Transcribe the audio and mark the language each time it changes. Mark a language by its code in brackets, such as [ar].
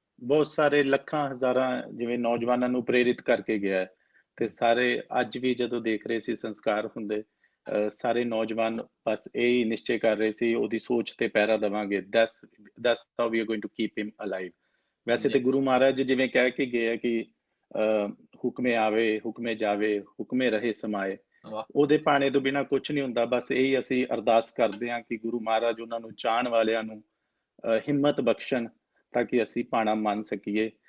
[pa] ਬਹੁਤ ਸਾਰੇ ਲੱਖਾਂ ਹਜ਼ਾਰਾਂ ਜਿਵੇਂ ਨੌਜਵਾਨਾਂ ਨੂੰ ਪ੍ਰੇਰਿਤ ਕਰਕੇ ਗਿਆ ਤੇ ਸਾਰੇ ਅੱਜ ਵੀ ਜਦੋਂ ਦੇਖ ਰਹੇ ਸੀ ਸੰਸਕਾਰ ਹੁੰਦੇ ਸਾਰੇ ਨੌਜਵਾਨ ਬਸ ਇਹ ਹੀ ਨਿਸ਼ਚੈ ਕਰ ਰਹੇ ਸੀ ਉਹਦੀ ਸੋਚ ਤੇ ਪਹਿਰਾ ਦੇਵਾਂਗੇ. [en] that's how we are going to keep him alive. [pa] ਵੈਸੇ ਤੇ ਗੁਰੂ ਮਹਾਰਾਜ ਜਿਵੇਂ ਕਹਿ ਕੇ ਗਏ ਆ ਕਿ ਹੁਕਮੇ ਆਵੇ ਹੁਕਮੇ ਜਾਵੇ ਹੁਕਮੇ ਰਹੇ ਸਮਾਏ, ਉਹਦੇ ਪਾਣੇ ਤੋਂ ਬਿਨਾਂ ਕੁਝ ਨਹੀਂ ਹੁੰਦਾ. ਬਸ ਇਹੀ ਅਸੀਂ ਅਰਦਾਸ ਕਰਦੇ ਹਾਂ ਕਿ ਗੁਰੂ ਮਹਾਰਾਜ ਉਹਨਾਂ ਨੂੰ ਚਾਹਣ ਵਾਲਿਆਂ ਨੂੰ ਹਿੰਮਤ ਬਖਸ਼ਣ ਤਾਂ ਕਿ ਅਸੀਂ ਪਾਣਾ ਮੰਨ ਸਕੀਏ.